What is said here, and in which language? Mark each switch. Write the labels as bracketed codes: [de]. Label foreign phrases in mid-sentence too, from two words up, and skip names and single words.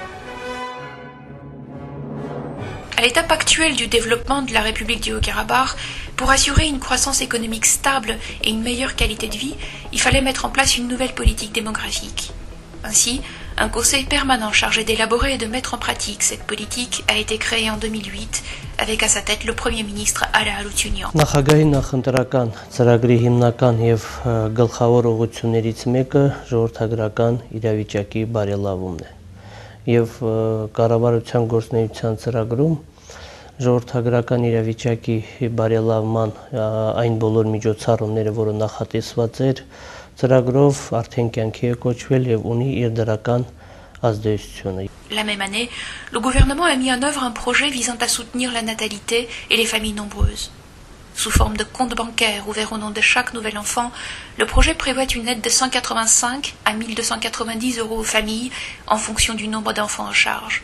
[fr] À l'étape actuelle du développement de la République du Haut-Karabakh, pour assurer une croissance économique stable et une meilleure qualité de vie, il fallait mettre en place une nouvelle politique démographique. Ainsi, un conseil permanent chargé d'élaborer et de mettre en pratique cette politique a été créé en 2008 avec à sa tête le Premier ministre Ala Haroutunian. [hy] Նախագահի նախընտրական ծրագրի հիմնական եւ գլխավոր ուղղություններից մեկը ժողովրդագրական իրավիճակի բարելավումն է։ Եվ կառավարության գործունեության ծրագրում ժողովրդագրական իրավիճակի բարելավման այն բոլոր միջոցառումները, որը նախատեսված էր, ծրագրով արդեն կյանքի է կոչվել եւ ունի իր դրական ազդեցությունը։ [fr] La même année, le gouvernement a mis en œuvre un projet visant à soutenir la natalité et les familles nombreuses. Sous forme de compte bancaire ouvert au nom de chaque nouvel enfant, le projet prévoit une aide de 185 à 1290 € aux familles en fonction du nombre d'enfants en charge.